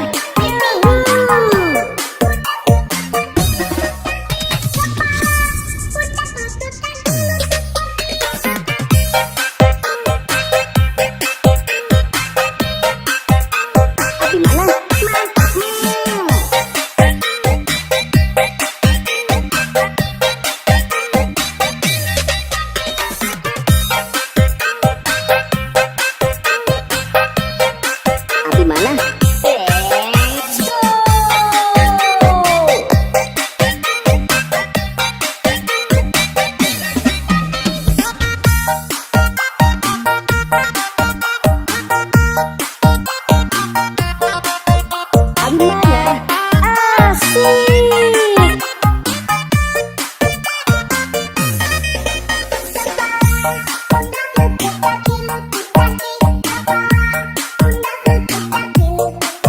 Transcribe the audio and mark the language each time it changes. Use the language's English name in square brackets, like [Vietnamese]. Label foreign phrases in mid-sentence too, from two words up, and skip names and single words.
[Indonesian] Yuhu. Abi mana? Abi mana? [English] Let's go. [Indonesian] Abi mana? Asik. Pundak lutut kaki,